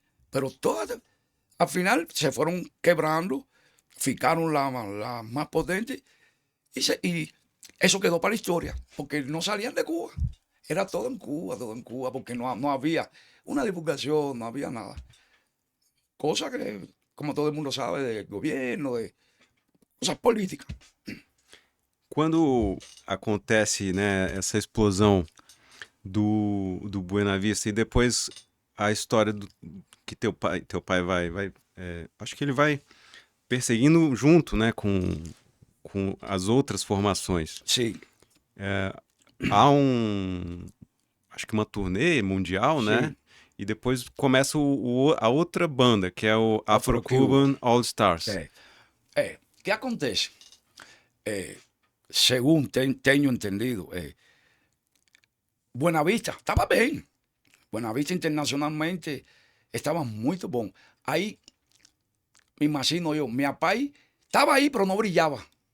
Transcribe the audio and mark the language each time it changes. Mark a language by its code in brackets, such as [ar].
[es] Pero todas, al final se fueron quebrando, ficaron la más potente y eso quedó para la historia, porque no salían de Cuba. Era todo en Cuba, porque no había una divulgación, no había nada. Cosa que, como todo el mundo sabe, del gobierno, de cosas políticas. [pt] Quando acontece, né, essa explosão do Buena Vista e depois a história que teu pai vai acho que ele vai perseguindo junto, né, com as outras formações. [es] Sí, [pt] Há acho que uma turnê mundial, né? [es] sí. [pt] E depois começa a outra banda, que é o Afro-Cuban All Stars. [es] ¿Qué acontece? Según tengo entendido, Buenavista estaba bien. Buenavista internacionalmente estaba muy bom. Ahí, me imagino yo, mi papá estaba ahí, pero no brillaba.